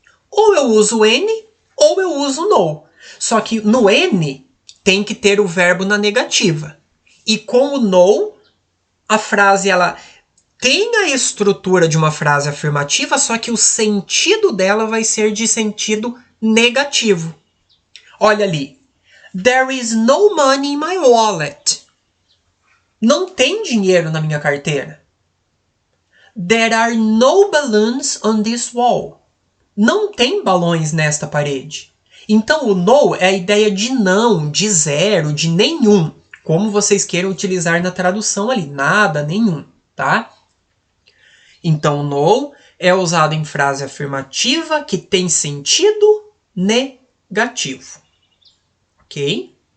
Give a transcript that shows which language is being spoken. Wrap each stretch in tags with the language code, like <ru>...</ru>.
<pt>Ou eu uso N, ou eu uso no. Só que no N, tem que ter o verbo na negativa. E com o no, a frase ela tem a estrutura de uma frase afirmativa, só que o sentido dela vai ser de sentido negativo. Olha ali.</pt> <en>There is no money in my wallet.</en> <pt>Não tem dinheiro na minha carteira.</pt> <en>There are no balloons on this wall.</en> <pt>Não tem balões nesta parede. Então, o no é a ideia de não, de zero, de nenhum. Como vocês queiram utilizar na tradução ali. Nada, nenhum, tá? Então, no é usado em frase afirmativa que tem sentido negativo. Ok?</pt>